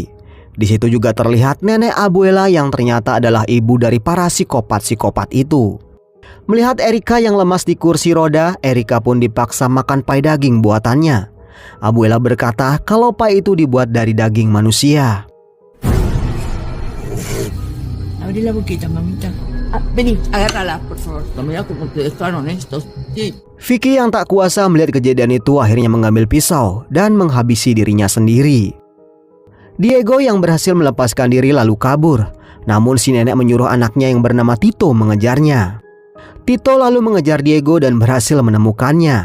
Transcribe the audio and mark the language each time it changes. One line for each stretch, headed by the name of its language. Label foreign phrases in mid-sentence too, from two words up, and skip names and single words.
Indonesian: Di situ juga terlihat nenek Abuela yang ternyata adalah ibu dari para psikopat-psikopat itu. Melihat Erika yang lemas di kursi roda, Erika pun dipaksa makan pai daging buatannya. Abuela berkata kalau pai itu dibuat dari daging manusia.
Spanish: Abrí la boquita, mamita. Vení, agárrala, por favor. Mira como te dejaron estos. Sí.
Indonesian: Vicky yang tak kuasa melihat kejadian itu akhirnya mengambil pisau dan menghabisi dirinya sendiri. Diego yang berhasil melepaskan diri lalu kabur. Namun si nenek menyuruh anaknya yang bernama Tito mengejarnya. Tito lalu mengejar Diego dan berhasil menemukannya.